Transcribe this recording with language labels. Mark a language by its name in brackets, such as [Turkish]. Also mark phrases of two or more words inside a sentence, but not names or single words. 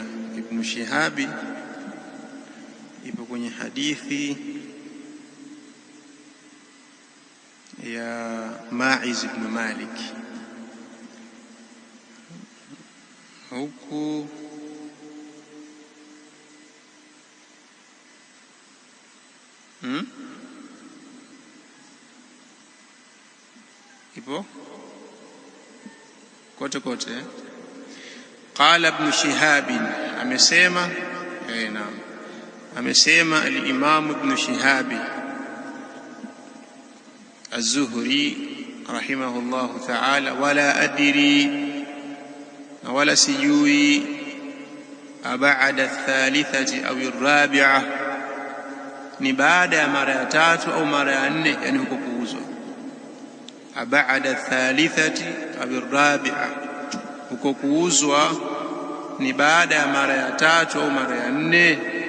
[Swahili] Ibn Shihabi ipo kwenye hadithi ya Ma'iz ibn Malik, huku ipo kote kote. Qala Ibn Shihab, amesema naam, amesema al-Imam Ibn Shihab az-Zuhri [Arabic] رحمه الله تعالى, ولا أدري, [Swahili] na wala sijui, [Arabic] بعد الثالثة أو الرابعة, [Swahili] ni baada ya mara ya tatu au mara ya nne, yani huko kuuzwa. [Arabic] بعد الثالثة أو الرابعة, [Swahili] huko kuuzwa ni baada ya mara ya tatu au mara ya nne.